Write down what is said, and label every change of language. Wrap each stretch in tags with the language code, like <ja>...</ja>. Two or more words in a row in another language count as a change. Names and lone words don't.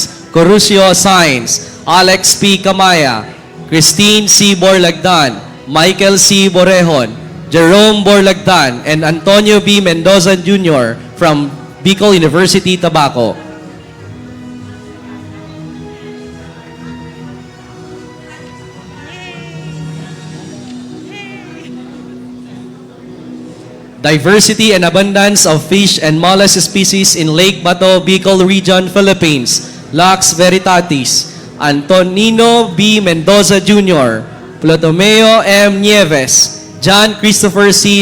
<en>Corrosio Science, Alex P. Camaya, Christine C. Borlagdan, Michael C. Borejon, Jerome Borlagdan, and Antonio B. Mendoza Jr. from Bicol University, Tobacco. Diversity and abundance of fish and mollusk species in Lake Bato, Bicol Region, Philippines. Lux Veritatis, Antonino B. Mendoza Jr., Plotomeo M. Nieves, John Christopher C.</en>